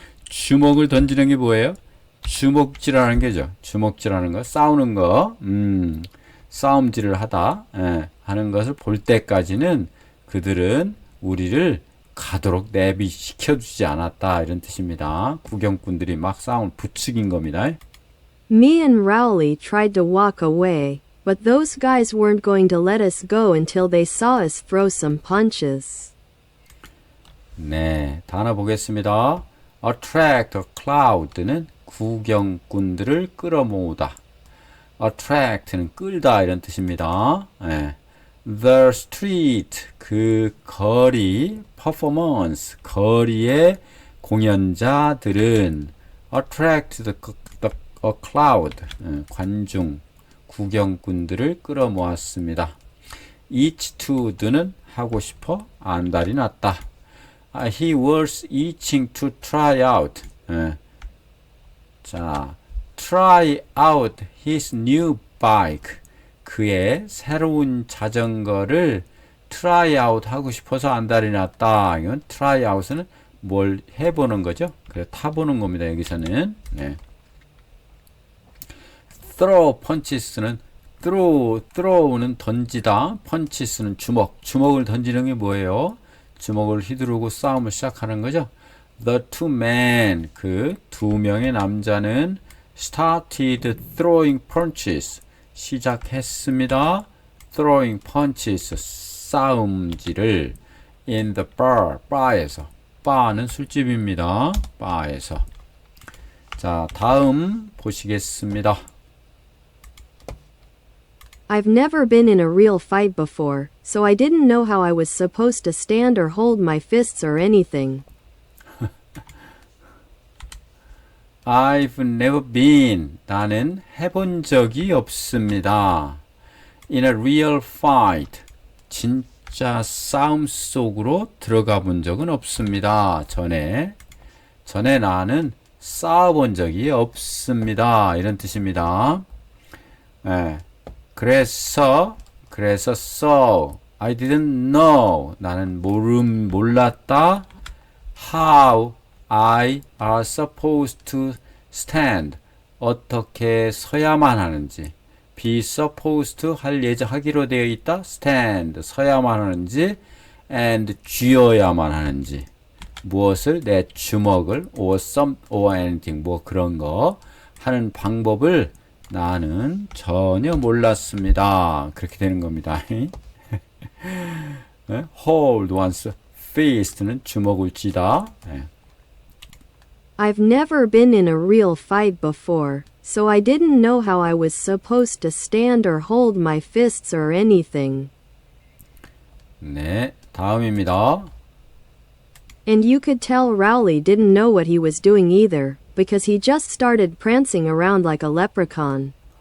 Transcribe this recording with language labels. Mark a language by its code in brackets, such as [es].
[ko] 주먹을 던지는 게 뭐예요? 주먹질하는 게죠. 주먹질하는 거, 싸우는 거, 싸움질을 하다 하는 것을 볼 때까지는 그들은 우리를 가도록 내비시켜주지 않았다 이런 뜻입니다. 구경꾼들이 막 싸움을 부추긴 겁니다. [en] Me and Rowley tried to walk away, but those guys weren't going to let us go until they saw us throw some punches. [ko] 네, 단어 보겠습니다. [en] attract a crowd [ko] 는 구경꾼들을 끌어모으다. attract는 끌다 이런 뜻입니다. [en] The street [ko] 그 거리 performance 거리의 공연자들은 [en] attract a crowd [ko] 관중 구경꾼들을 끌어모았습니다. [en] itch to [ko] 는 하고 싶어 안달이 났다. [en] He was itching to try out. 자, try out his new bike. [ko] 그의 새로운 자전거를 [en] try out [ko] 하고 싶어서 안달이 났다. 이건 [en] try out [ko] 은 뭘 해보는 거죠. 그래 타보는 겁니다. 여기서는. 네. [en] throw punches [ko] 는 throw는 던지다, punches는 주먹을 던지는 게 뭐예요? 주먹을 휘두르고 싸움을 시작하는 거죠. [en] The two men, [ko] 그 두 명의 남자는 [en] started throwing punches, [ko] 시작했습니다. [en] throwing punches, [ko] 싸움질을 [en] in the bar, [ko] 바에서. 바는 술집입니다. 바에서. 자, 다음 보시겠습니다. [en] I've never been in a real fight before, so I didn't know how I was supposed to stand or hold my fists or anything. I've never been. [ko] 나는 해본 적이 없습니다. [en] In a real fight. [ko] 진짜 싸움 속으로 들어가 본 적은 없습니다. 전에 나는 싸워본 적이 없습니다. 이런 뜻입니다. 예. 그래서 [en] so I didn't know. [ko] 나는 몰랐다. [en] How I are supposed to stand. [ko] 어떻게 서야만 하는지. [en] be supposed to [ko] 하기로 되어 있다. stand. 서야만 하는지. and 쥐어야만 하는지. 무엇을? 내 주먹을 [en] or some or anything [ko] 뭐 그런 거 하는 방법을 나는 몰랐습니다. 그렇게 되는 겁니다. [en] hold one's fist [ko] 는 주먹을 쥐다. [en] I've never been in a real fight before, so I didn't know how I was supposed to stand or hold my fists or anything. [ko] 네, 다음입니다. [en] And you could tell Rowley didn't know what he was doing either, because he just started prancing around like a leprechaun.